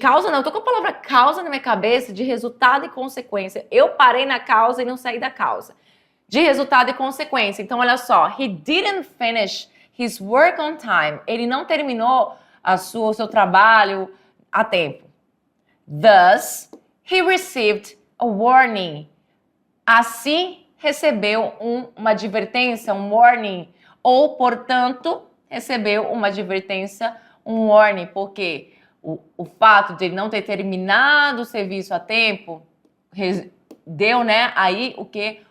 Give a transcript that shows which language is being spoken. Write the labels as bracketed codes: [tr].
[pt] Não, eu tô com a palavra causa na minha cabeça, de resultado e consequência. Eu parei na causa e não saí da causa. De resultado e consequência. Então, olha só. [en] He didn't finish his work on time. [pt] Ele não terminou o seu trabalho a tempo. [en] Thus, he received a warning. [pt] Assim, recebeu uma advertência, um warning. Ou, portanto, recebeu uma advertência, um warning. Por quê? O fato de ele não ter terminado o serviço a tempo deu, né, aí o que?